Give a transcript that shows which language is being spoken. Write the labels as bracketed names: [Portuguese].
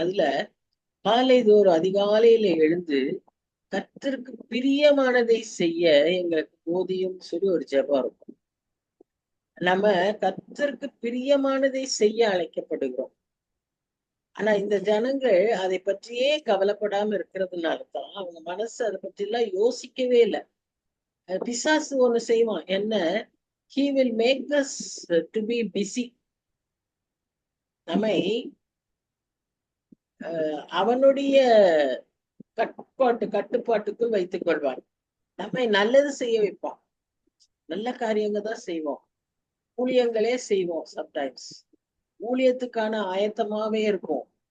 [Tamil] அதுல காலைதோறும் அதிகாலையில எழுந்து கர்த்தருக்கு பிரியமானதை செய்ய எங்களுக்கு போதியும் சொல்லி ஒரு ஜெபம் இருக்கும். நம்ம கர்த்தருக்கு பிரியமானதை செய்ய அழைக்கப்படுகிறோம். ஆனா இந்த ஜனங்கள் அதை பற்றியே கவலைப்படாம இருக்கிறதுனாலதான் அவங்க மனசு அதை பற்றி எல்லாம் யோசிக்கவே இல்லை. பிசாசு ஒண்ணு செய்வான், என்ன, [English] he will make us to be busy. [Tamil] நம்மை அவனுடைய கட்டுப்பாட்டுக்குள் வைத்துக் கொள்வான். நம்மை நல்லது செய்ய வைப்பான். நல்ல காரியங்கள் தான் செய்வோம், ஊழியங்களே செய்வோம். சம்டைம்ஸ் ஊழியத்துக்கான ஆயத்தமாவே இருக்கும்.